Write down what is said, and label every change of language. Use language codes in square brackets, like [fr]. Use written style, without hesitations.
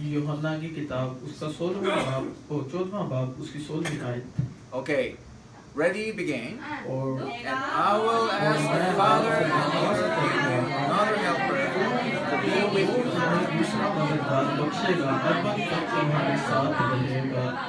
[hi] यूहन्ना की किताब उसका 16वां बाब और 14वां बाब उसकी 16वीं आयत [en] Okay. Ready, begin. [hi] और [en] And I will ask the Father and another helper to be with you. [hi] तुम्हें दूसरा मददगार बख्शेगा अरबन तक तुम्हारे साथ रहेगा।